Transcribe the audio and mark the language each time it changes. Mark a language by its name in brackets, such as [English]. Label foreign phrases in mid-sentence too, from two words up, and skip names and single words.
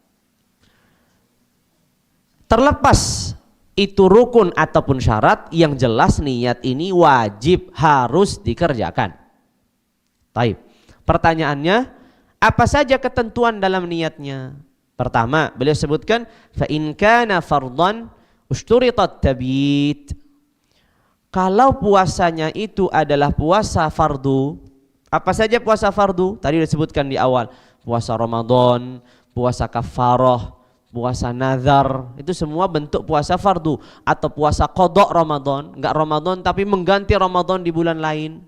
[Indonesian] Terlepas itu rukun ataupun syarat, yang jelas niat ini wajib, harus dikerjakan. Taib. Pertanyaannya, apa saja ketentuan dalam niatnya? Pertama, beliau sebutkan [Arabic] فإن كان فرضا اشترطت التبييت. [Indonesian] Kalau puasanya itu adalah puasa fardu, apa saja puasa fardu? Tadi disebutkan di awal, puasa Ramadan, puasa kafarah, puasa nazar, itu semua bentuk puasa fardu. Atau puasa qada Ramadan, enggak Ramadan tapi mengganti Ramadan di bulan lain.